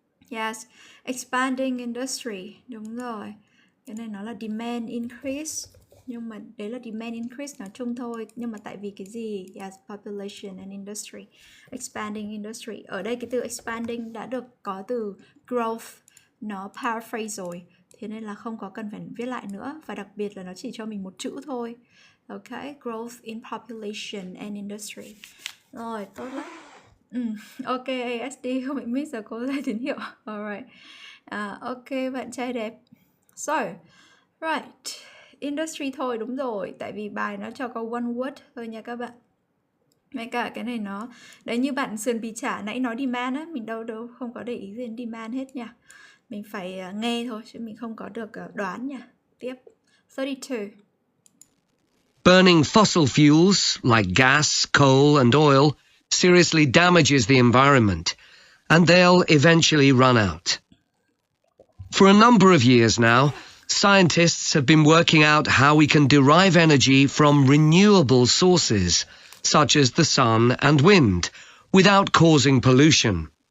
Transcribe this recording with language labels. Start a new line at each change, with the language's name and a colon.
English: Yes, expanding industry.
Vietnamese: Đúng rồi. Cái này nó là demand increase. Nhưng mà đấy là demand increase nói chung thôi. Nhưng mà tại vì cái gì?
English: Yes, population and industry. Expanding industry.
Vietnamese: Ở đây cái từ expanding đã được có từ growth. Nó paraphrase rồi. Thế nên là không có cần phải viết lại nữa. Và đặc biệt là nó chỉ cho mình một chữ thôi.
English: Ok, growth in population and industry.
Vietnamese: Rồi, tốt lắm. Ok, ASD không bị miss rồi, cô ra tín hiệu.
English: Alright. Ok,
Vietnamese: bạn trai đẹp.
English: So, right.
Vietnamese: Industry thôi, đúng rồi. Tại vì bài nó cho câu one word thôi nha các bạn. Mấy cả cái này nó... Đấy, như bạn Sườn Bì Chả nãy nói demand á. Mình đâu không có để ý đến demand hết nha. Mình phải nghe thôi, chứ mình không có được đoán nha. Tiếp. 32.
English: Burning fossil fuels like gas, coal and oil seriously damages the environment, and they'll eventually run out. For a number of years now, scientists have been working out how we can derive energy from renewable sources, such as the sun and wind, without causing pollution.